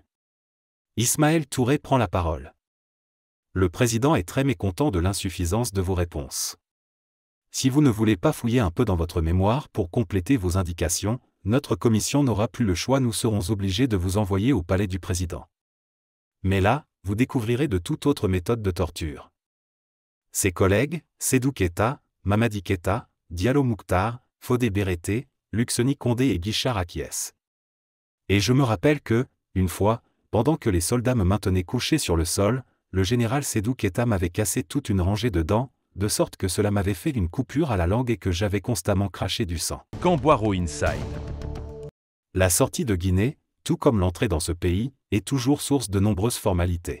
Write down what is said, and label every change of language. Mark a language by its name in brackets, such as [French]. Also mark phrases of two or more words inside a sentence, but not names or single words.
[French] Ismaël Touré prend la parole. Le président est très mécontent de l'insuffisance de vos réponses. Si vous ne voulez pas fouiller un peu dans votre mémoire pour compléter vos indications, notre commission n'aura plus le choix, nous serons obligés de vous envoyer au palais du président. Mais là, vous découvrirez de toute autre méthode de torture. Ses collègues, Sédou Keita, Mamadi Keita, Diallo Mouktar, Fodé Bérété, Luxoni Condé et Guichard acquiescent. Et je me rappelle que, une fois, pendant que les soldats me maintenaient couché sur le sol, le général Sédou Keita m'avait cassé toute une rangée de dents, de sorte que cela m'avait fait une coupure à la langue et que j'avais constamment craché du sang. Camboiro Inside. La sortie de Guinée, tout comme l'entrée dans ce pays, est toujours source de nombreuses formalités.